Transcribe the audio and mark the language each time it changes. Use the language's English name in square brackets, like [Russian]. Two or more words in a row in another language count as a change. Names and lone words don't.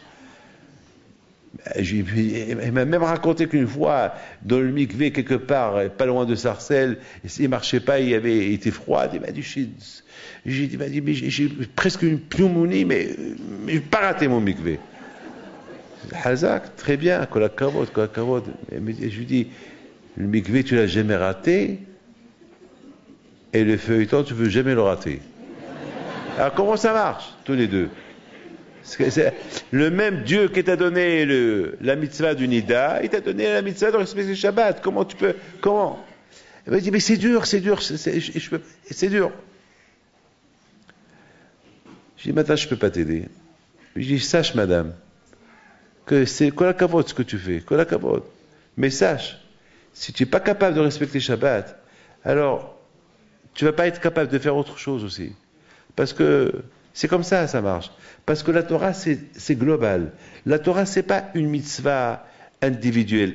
[French] Elle m'a même raconté qu'une fois, dans le mikvé, quelque part, pas loin de Sarcelles, il marchait pas, il était froid. Il m'a dit, j'ai presque une pneumonie, mais je n'ai pas raté mon mikvé. Hazak, très bien, [Hebrew] כל הכבוד. [French] Je lui dis, le mikvé, tu l'as jamais raté, et le feuilleton, tu veux jamais le rater. Alors comment ça marche, tous les deux? C'est le même Dieu qui t'a donné la mitzvah du Nida, il t'a donné la mitzvah de respecter le Shabbat. Comment tu peux? Comment? Il m'a dit, mais c'est dur. C'est dur. Je dis, madame, je ne peux pas t'aider. Je dis, sache, madame, que c'est [Hebrew] כל הכבוד [French] ce que tu fais, [Hebrew] כל הכבוד. [French] Mais sache, si tu n'es pas capable de respecter Shabbat, alors tu ne vas pas être capable de faire autre chose aussi. Parce que c'est comme ça marche. Parce que la Torah, c'est global. La Torah, c'est pas une mitzvah individuelle.